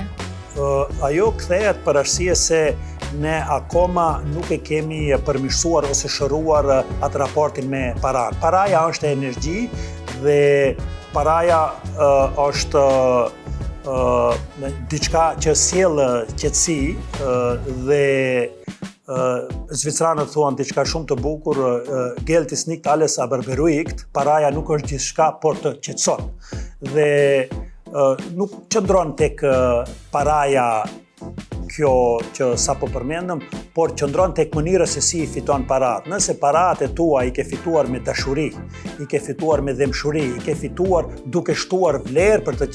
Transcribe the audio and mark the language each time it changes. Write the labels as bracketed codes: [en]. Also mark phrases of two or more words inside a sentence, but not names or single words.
[sq] Ajo kthehet për arsye se ne akoma nuk e kemi përmirësuar ose shëruar atë raportin me paran. Paraja është energji dhe paraja është diçka që sjell qetësi dhe zvicranët thuan diçka shumë të bukur, [de] geld is nicht alles aber beruhigt, [sq] paraja nuk është gjithçka por të qetëson. Dhe nuk qëndron tek paraja kjo që sapo përmendëm, por qëndron tek mënyra se si i fiton paratë. Nëse paratë e tua i ke fituar me dashuri, i ke fituar me dëmshuri, i ke fituar duke shtuar vlerë për të